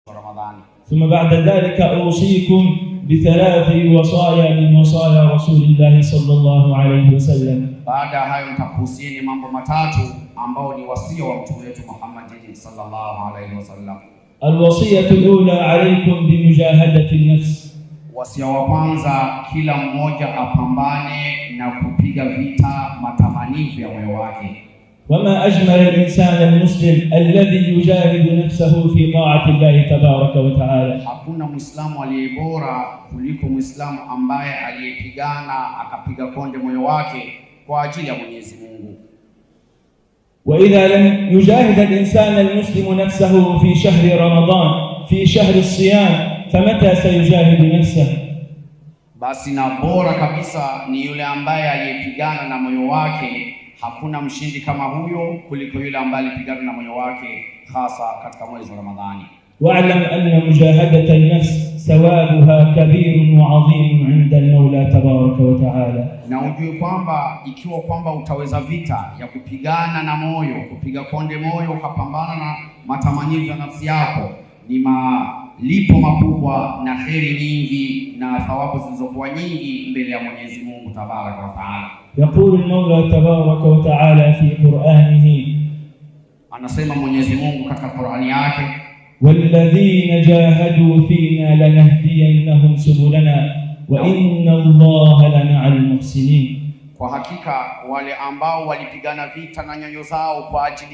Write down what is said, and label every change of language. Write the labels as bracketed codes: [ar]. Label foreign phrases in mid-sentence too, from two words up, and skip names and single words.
[ar] رمضان. ثم بعد ذلك أوصيكم بثلاث وصايا من وصايا رسول الله صلى الله عليه وسلم. [sw] Baada hayo nitakuhusieni mambo matatu ambao ni wasia wa mtume wetu Muhammad [ar] صلى الله عليه وسلم. الوصية الأولى عليكم بمجاهدة النفس. [sw] Wasia wa kwanza, kila mmoja apambane na kupiga vita matamanio ya moyo wake. [ar] وما أجمل الإنسان المسلم الذي يجاهد نفسه في طاعة الله تبارك وتعالى. [sw] Hakuna Muislamu aliyebora kuliko Muislamu ambaye aliyepigana akapiga konde moyo wake kwa ajili ya Mwenyezi Mungu. [ar] وإذا لم يجاهد الإنسان المسلم نفسه في شهر رمضان في شهر الصيام فمتى سيجاهد نفسه؟ [sw] Basi na bora kabisa ni yule ambaye aliyepigana na moyo wake. Hakuna mshindi kama huyo kuliko yule ambaye alipigana na moyo wake hasa katika mwezi wa Ramadhani. [ar] واعلم أن مجاهدة النفس ثوابها كبير وعظيم عند المولى تبارك وتعالى. [sw] Na ujue kwamba ikiwa kwamba utaweza vita ya kupigana na moyo, kupiga konde moyo, ukapambana na matamanio ya nafsi yako, ni malipo makubwa na kheri nyingi na thawabu zilizokuwa nyingi mbele ya Mwenyezi Mungu [ar] تبارك وتعالى. يقول المولى تبارك وتعالى في قرآنه, [sw] anasema Mwenyezi Mungu katika Qur'ani yake, [ar] والذين جاهدوا فينا لنهدينهم سبلنا وإن الله لمع المحسنين. [sw] Kwa hakika wale ambao walipigana vita na nyoyo zao kwa ajili